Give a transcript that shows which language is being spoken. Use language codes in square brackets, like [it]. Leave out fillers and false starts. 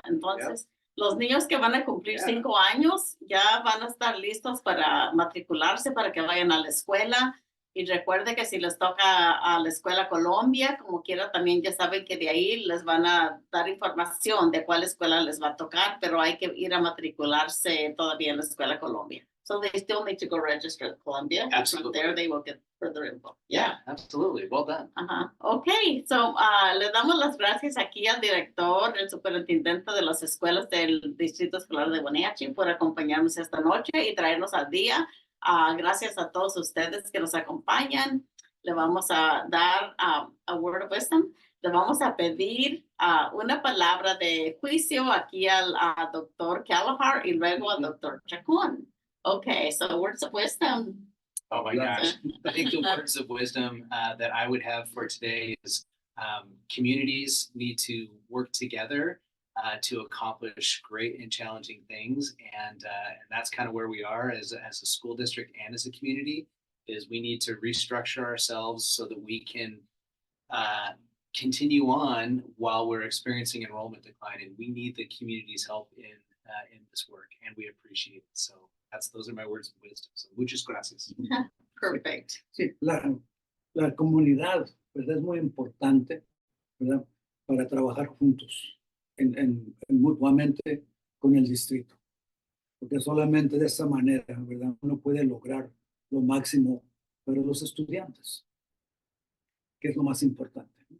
[es] Entonces, los niños que van a cumplir 5 años ya van a estar listos para matricularse, para que vayan a la escuela. Y recuerde que si les toca a la escuela Colombia, como quiera, también ya saben que de ahí les van a dar información de cuál escuela les va a tocar, pero hay que ir a matricularse todavía en la escuela Colombia. [en] So they still need to go register at Columbia. Absolutely. From there they will get further info. Yeah, absolutely. Well done. [es] Okay, so le damos las gracias aquí al director, el superintendente de las escuelas del Distrito Escolar de Wenatchee por acompañarnos esta noche y traernos al día. Gracias a todos ustedes que nos acompañan. Le vamos a dar [en] a word of wisdom. [es] Le vamos a pedir una palabra de juicio aquí al doctor Kalahar y luego al doctor Chacón. [en] Okay, so words of wisdom. Oh my gosh. I think the words of wisdom that I would have for today is communities need to work together to accomplish great and challenging things. And that's kind of where we are as a school district and as a community, is we need to restructure ourselves so that we can continue on while we're experiencing enrollment decline. And we need the community's help in this work, and we appreciate it. So those are my words of wisdom. [es] So muchas gracias. [en] Perfect. [es] Sí, la comunidad, ¿verdad? Es muy importante, ¿verdad? Para trabajar juntos, mutuamente con el distrito. Porque solamente de esa manera, ¿verdad? Uno puede lograr lo máximo para los estudiantes, que es lo más importante.